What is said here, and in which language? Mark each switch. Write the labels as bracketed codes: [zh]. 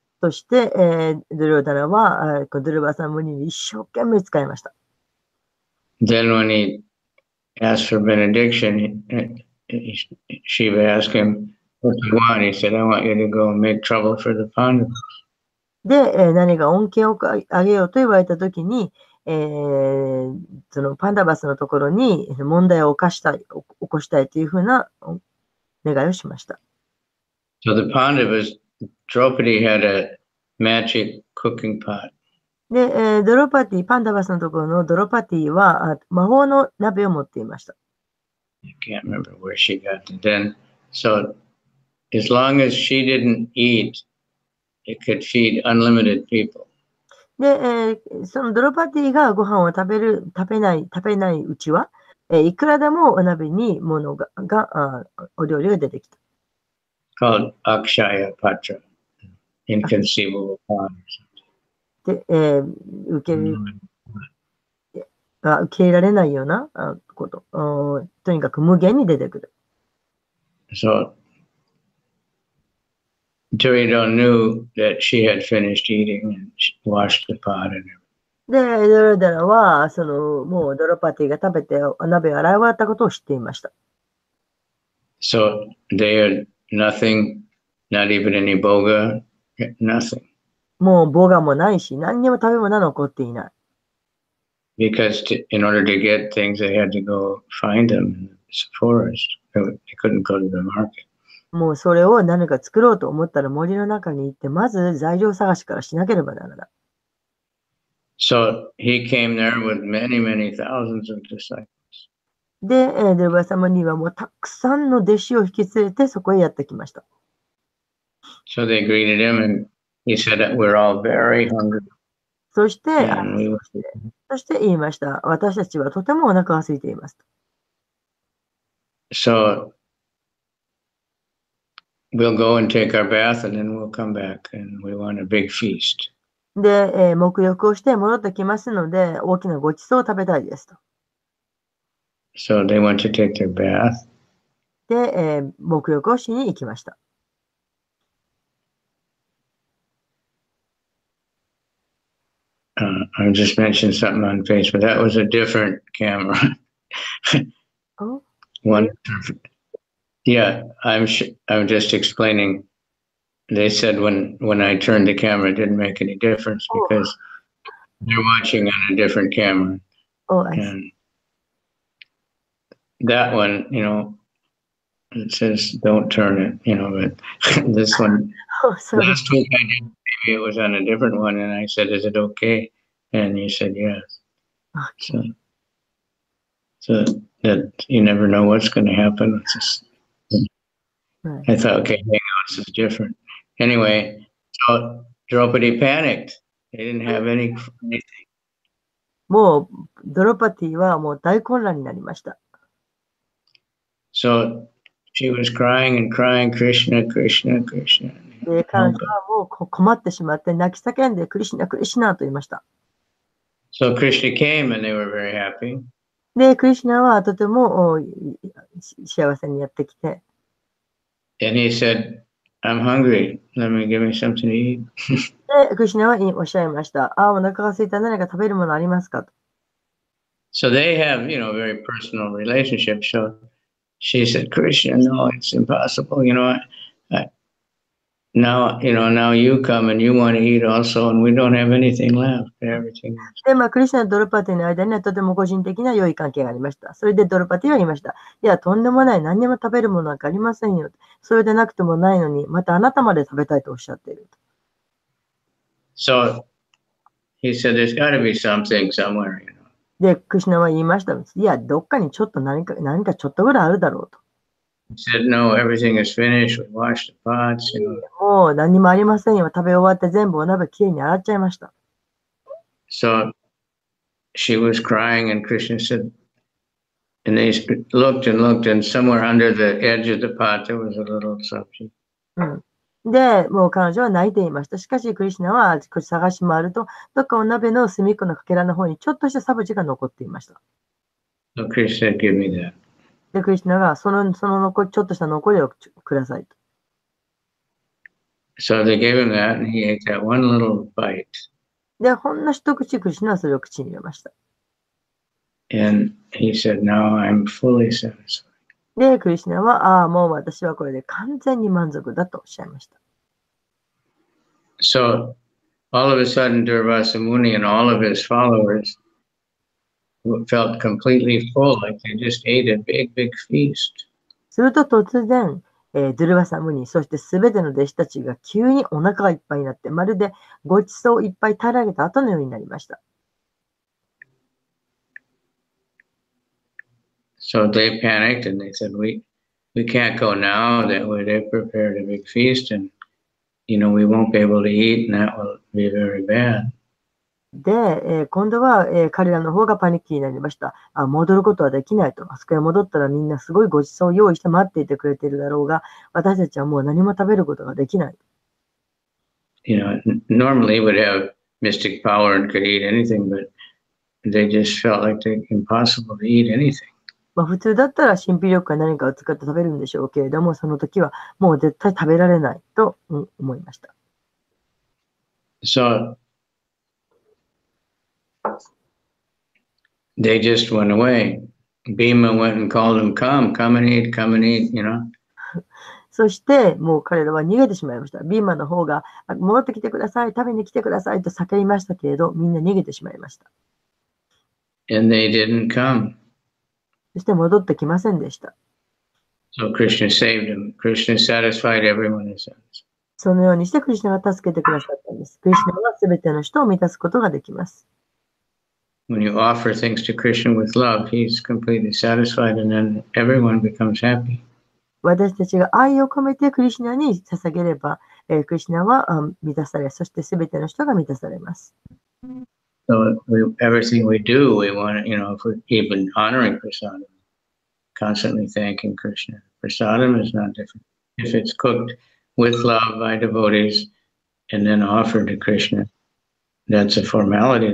[ja] そして、ドゥルダナはドゥルバサムニに一生懸命使いました。 [en] Then when he asked for benediction, Shiva asked him, what do you want? He said, I want you to go and make trouble for the Pandavas. [ja] で、何が恩恵をあげようと言われたときに、そのパンダバスのところに問題を起こしたいというふうな願いをしました。 [en] So the Pandavas, Draupadi had a magic cooking pot. [ja] で、ドロパティ、パンダバスのところのドロパティは魔法の鍋を持っていました。 [en] I can't remember where she got it. Then, so as long as she didn't eat, it could feed unlimited people. [ja] で、そのドロパティがご飯を食べないうちは、いくらでもお鍋にお料理が出てきた。 [en] Called Akshaya Patra, inconceivable pot. [ja] で、受け入れられないようなこと。とにかく無限に出てくる。 [en] So Duryodhana knew that she had finished eating and washed the pot and everything. [ja] で、ドロダナは、もうドロパティが食べてお鍋を洗い終わったことを知っていました。 [en] So they had nothing, not even any boga, nothing. [ja] もう棒がもないし、何にも食べ物は残っていない。 [en] Because in order to get things, they had to go find them in the forest. They couldn't go to the market. [ja] もうそれを何か作ろうと思ったら森の中に行って、まず材料探しからしなければならない。 [en] So he came there with many, many thousands of disciples. [ja] で、ドルバサムにはもうたくさんの弟子を引き連れてそこへやってきました。 [en] So they greeted him and he said that we're all very hungry. [ja] そして、 [en] And [ja] そして言いました。私たちはとてもお腹が空いています。 [en] So we'll go and take our bath and then we'll come back and we want a big feast. [ja] で、沐浴をして戻ってきますので、大きなごちそうを食べたいですと。 [en] So they went to take their bath. [ja] で、沐浴をしに行きました。 [en] I just mentioned something on Facebook. That was a different camera. Oh. One, yeah, I'm just explaining. They said when I turned the camera, it didn't make any difference because they're watching on a different camera. Oh, I see. And that one, it says don't turn it, but this one, last week I did, maybe it was on a different one, and I said, is it okay? And you said yes. Okay. So that you never know what's going to happen. It's just, Right. I thought, okay, hang on, this is different. Anyway, so Draupadi panicked. They didn't have anything. [ja] もう、ドロパティはもう大混乱になりました。 [en] So she was crying and crying, Krishna, Krishna, Krishna. [ja] で、彼女はもう困ってしまって泣き叫んでクリシナ、クリシナと言いました。 [en] So Krishna came and they were very happy. [ja] で、クリシナはとても幸せにやってきて、 [en] And he said, I'm hungry. Let me give me something to eat. [ja] で、クリシナはおっしゃいました。お腹が空いたら何か食べるものありますかと。 [en] So they have, very personal relationship. So she said, Krishna, no, it's impossible. Now, now you come and you want to eat also, and we don't have anything left. Everything. [ja] で、クリシナとドルパティの間にはとても個人的な良い関係がありました。それでドルパティは言いました。いや、とんでもない。何にも食べるものなんかありませんよ。それでなくてもないのに、またあなたまで食べたいとおっしゃっている。 [en] So he said, there's got to be something somewhere, [ja] で、クリシナは言いました。いや、どっかにちょっと何かちょっとぐらいあるだろうと。 [en] He said, no, everything is finished. We washed the pots. [ja] もう何もありませんよ。食べ終わって全部お鍋きれいに洗っちゃいました。 [en] So she was crying, and Krishna said, and they looked and looked, and somewhere under the edge of the pot there was a little sabji. [ja] で、もう彼女は泣いていました。しかし、クリシナはあちこち探し回ると、どっかお鍋の隅っこのかけらの方にちょっとしたサブジが残っていました。 [en] So Krishna said, give me that. [ja] で、クリシナがそのちょっとした残りをくださいと。 [en] So they gave him that, and he ate that one little bite. [ja] で、ほんの一口、クリシナはそれを口に入れました。 [en] And he said, now I'm fully satisfied. [ja] で、クリシナは、もう私はこれで完全に満足だとおっしゃいました。 [en] So all of a sudden, Durvasa Muni and all of his followers felt completely full, like they just ate a big, big feast. [ja] すると突然、ドゥルバサムニ、そしてすべての弟子たちが急にお腹がいっぱいになって、まるでごちそういっぱい平らげた後のようになりました。 [en] So they panicked and they said, we can't go now. That they prepared a big feast, and we won't be able to eat, and that will be very bad. [ja] で、今度は、彼らの方がパニックになりました。戻ることはできないと。あそこへ戻ったらみんなすごいごちそうを用意して待っていてくれているだろうが、私たちはもう何も食べることができない。 [en] Normally would have mystic power and could eat anything, but they just felt like they impossible to eat anything. [ja] 普通だったら神秘力か何かを使って食べるんでしょうけれども、その時はもう絶対食べられないと思いました。 [en] So they just went away. Bhima went and called them, come and eat, come and eat, [ja] そして、もう彼らは逃げてしまいました。ビーマの方が、戻ってきてください、食べに来てくださいと叫びましたけれど、みんな逃げてしまいました。 [en] And they didn't come. [ja] そして戻ってきませんでした。 [en] So Krishna saved them. Krishna satisfied everyone in a sense. [ja] そのようにしてクリシナが助けてくださったんです。クリシナはすべての人を満たすことができます。 [en] When you offer things to Krishna with love, he's completely satisfied, and then everyone becomes happy. [ja] 私たちが愛を込めてクリシナに捧げれば、クリシナは満たされ、そしてすべての人が満たされます。 [en] So everything we do, we want to, if we're even honoring prasadam, constantly thanking Krishna. Prasadam is not different. If it's cooked with love by devotees and then offered to Krishna, that's a formality.